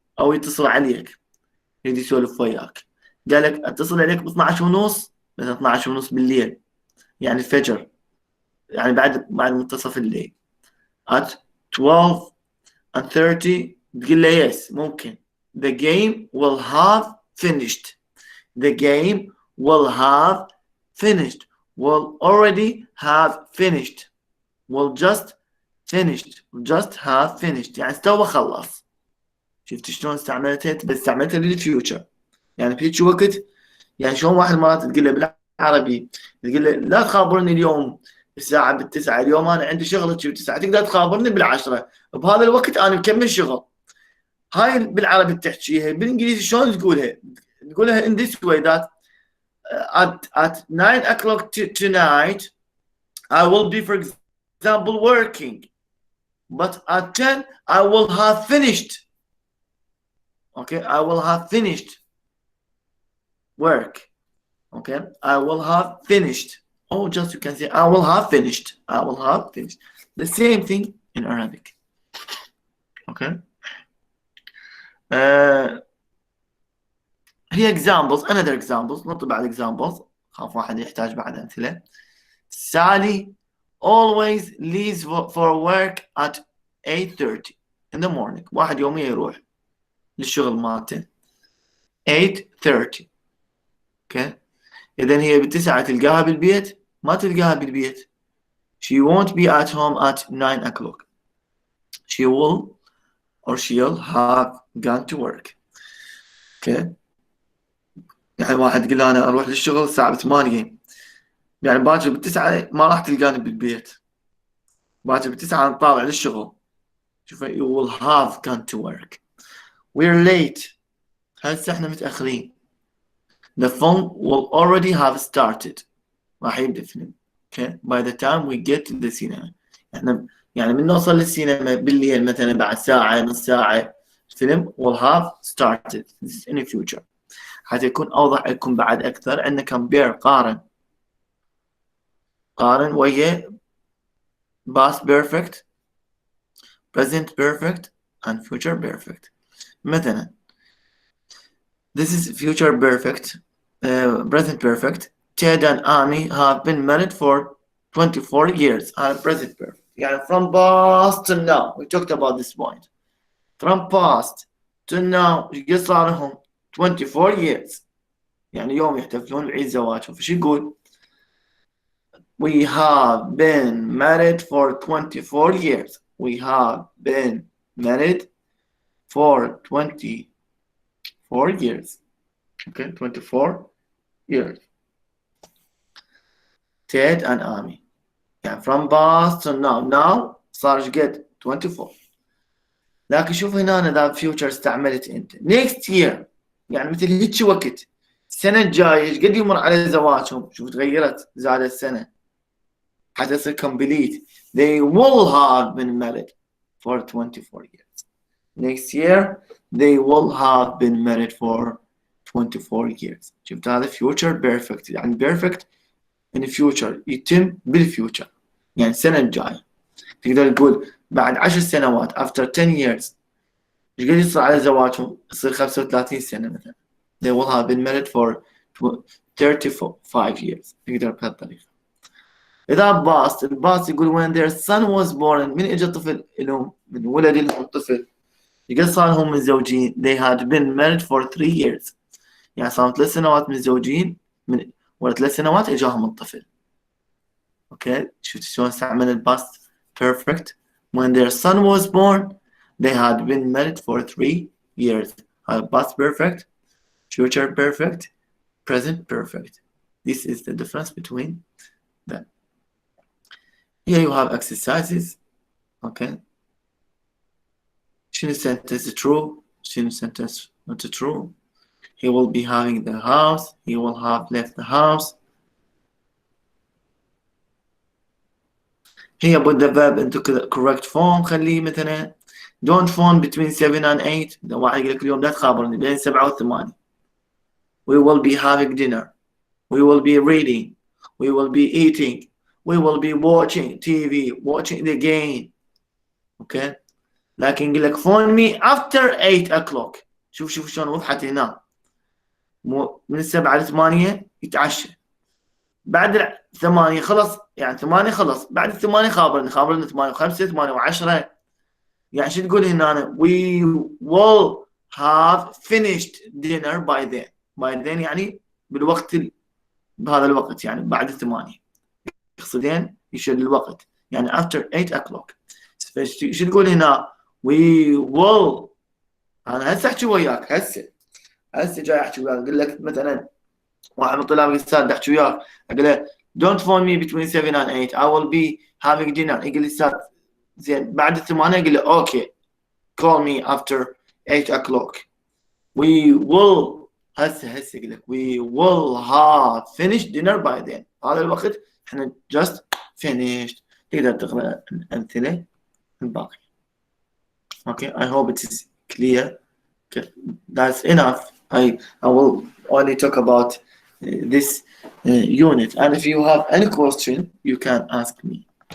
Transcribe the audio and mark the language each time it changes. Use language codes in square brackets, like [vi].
[ar] أو يتصل عليك يريد يسولف وياك قال لك اتصل عليك ب 12:30 مثلا 12:30 بالليل يعني الفجر يعني بعد منتصف الليل [en] at 12:30 [ar] تقول له yes ممكن. [en] the game will have finished. the game will have finished, will already have finished, will just finished, just have finished. [ar] يعني استوى خلص. شفت شلون استعملتها؟ بس استعملتها للفيوتشر. يعني في هيك وقت، يعني شلون واحد مرات تقول له بالعربي، تقول له لا تخابرني اليوم الساعة بالتسعة، اليوم أنا عندي شغل بالتسعة، تقدر تخابرني بالعشرة، بهذا الوقت أنا مكمل شغل. هاي بالعربي بتحكيها، بالإنجليزي شلون تقولها؟ تقولها [en] in this way that at 9 o'clock tonight I will be, for example, working, but at 10 I will have finished. Okay, I will have finished work. Okay, I will have finished. Oh, just you can say I will have finished. I will have finished. The same thing in Arabic. Okay. Here examples, another examples, not [ar] بعد [en] examples. [ar] خاف واحد يحتاج بعد أمثلة. [en] Sally always leaves for work at 8:30 in the morning. [ar] واحد يوميا يروح للشغل مالته 8:30. [en] Okay. [ar] إذا هي بالتسعة تلقاها بالبيت؟ ما تلقاها بالبيت. [en] She won't be at home at 9 o'clock. She will or she'll have gone to work. Okay. [ar] يعني واحد يقول أنا أروح للشغل الساعة 8، يعني باكر بالتسعة ما راح تلقاني بالبيت. باكر بالتسعة أنا طالع للشغل. شوف [en] you will have gone to work. We're late. [ar] هسه احنا متأخرين. [en] The film will already have started. [ar] راح يبدأ الفيلم. [en] Okay. By the time we get to the cinema. [ar] احنا يعني من نوصل للسينما بالليل مثلا بعد ساعة نص ساعة الفيلم [en] will have started. This is in the future. [ar] حتى يكون أوضح لكم بعد أكثر عندنا compare قارن ويا [en] past perfect, present perfect and future perfect. [ar] مثلا [en] this is future perfect, present perfect. Ted and Amy have been married for 24 years. Present perfect. [ar] يعني [en] from past to now. We talked about this point. From past to now [ar] قد صار لهم [en] 24 years. [ar] يعني يوم يحتفلون بعيد زواجهم. فشو يقول؟ [en] We have been married for 24 years. We have been married for 24 years. Okay, 24 years. Ted and Amy. [ar] يعني [en] from past to now. [ar] Now صار ايش قد؟ 24. لكن شوف هنا ذا future استعملت انت. [en] Next year. [ar] يعني مثل هيك وقت. السنة الجاية ايش قد يمر على زواجهم؟ شوف تغيرت، زادت سنة. حتى يصير complete. [en] They will have been married for 24 years. Next year they will have been married for 24 years. [ar] شفت هذا future perfect. يعني [en] perfect in the future [ar] يتم بالfuture. يعني السنة الجاية. تقدر تقول بعد 10 سنوات [en] after 10 years [ar] ايش قد يصير على زواجهم؟ يصير 35 سنة مثلا. [en] They will have been married for 35 years. [ar] تقدر بهالطريقة. إذا الباست يقول when their son was born. من إجا طفل لهم، من ولد لهم طفل، يقول صار هم متزوجين. [en] They had been married for 3 years. [ar] يعني صاروا 3 سنوات متزوجين، من ورا 3 سنوات إجاهم الطفل. أوكي، شفت شلون استعمل الباست perfect. [en] When their son was born they had been married for 3 years. Past perfect, future perfect, present perfect. This is the difference between them. Here you have exercises. Okay. [ar] شنو [en] sentence true? شنو sentence not true? He will be having the house. He will have left the house. Here put the verb into correct form. [ar] خليه مثلا [en] don't phone between 7 and 8. [ar] إذا واحد يقول لك اليوم لا تخابرني بين 7 و 8. [en] We will be having dinner. We will be reading. We will be eating. We will be watching TV, watching the game. Okay. [ar] لكن يقول لك [en] phone me after 8 o'clock. [ar] شوف شلون وضحت هنا. من 7 ل 8 يتعشى. بعد 8 خلص، يعني 8 خلص، بعد 8 خابرني 8 و5 8 و10. يعني شو تقول هنا؟ [en] we will have finished dinner by then. by then [ar] يعني بالوقت بهذا الوقت يعني بعد 8 يقصدين يشير الوقت يعني [en] after 8 o'clock. [ar] شو تقول هنا we will. أنا هسه أحكي وياك هسه جاي أحكي وياك أقول لك مثلا واحد من طلاب الأستاذ أحكي وياك أقول له [en] don't phone me between 7 and 8 I will be having dinner. [ar] يقول لي أستاذ زين بعد 8 يقول له [en] okay call me after 8 o'clock. we will [ar] هسه يقول لك [en] we will have finished dinner by then. [ar] هذا الوقت احنا [en] just finished. [ar] تقدر تقرأ الأمثلة الباقي. [en] Okay, I hope it is clear. Okay, that's enough. I will only talk about this unit, and if you have any question, you can ask me.